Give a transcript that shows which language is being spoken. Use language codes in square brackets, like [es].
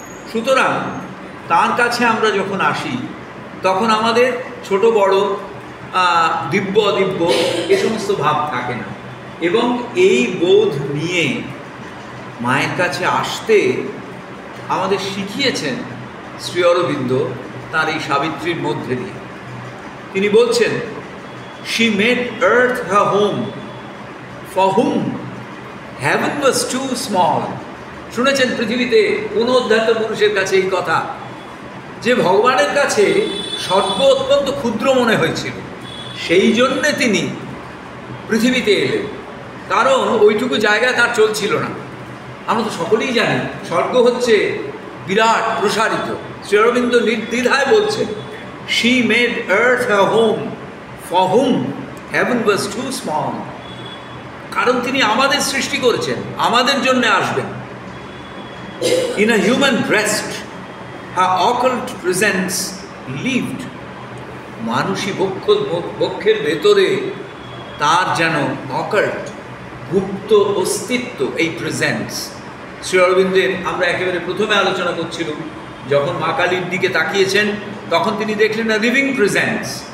[bn] সুতরাং তার কাছে আমরা যখন আসি তখন আমাদের ছোট বড়, দিব্য অদিব্য এ সমস্ত ভাব থাকে না, এবং এই বোধ নিয়ে মায়ের কাছে আসতে আমাদের শিখিয়েছেন শ্রী অরবিন্দ তার এই সাবিত্রীর মধ্যে দিয়ে। তিনি বলছেন, [en] she made earth her home, for whom heaven was too small. [bn] শুনেছেন পৃথিবীতে কোন অধ্যাত্ম পুরুষের কাছে এই কথা, যে ভগবানের কাছে স্বর্গ অত্যন্ত ক্ষুদ্র মনে হয়েছিল, সেই জন্যে তিনি পৃথিবীতে এলেন, কারণ ওইটুকু জায়গায় তার চলছিল না। আমরা তো সকলেই জানি স্বর্গ হচ্ছে বিরাট প্রসারিত। [en] Shri Aurobindo [bn] নির্দ্বিধায় বলছেন, [en] she made earth her home, for whom heaven was too small. [bn] কারণ তিনি আমাদের সৃষ্টি করেছেন, আমাদের জন্য আসবেন। [en] In a human breast her occult presence lived. [bn] Manushi বক্ষের ভেতরে তার যেন অকাল্ট, গুপ্ত অস্তিত্ব, এই প্রেজেন্স। শ্রী অরবিন্দের আমরা একেবারে প্রথমে আলোচনা করছিলাম, যখন মা কালীর দিকে তাকিয়েছেন তখন তিনি দেখলেন না লিভিং প্রেজেন্স।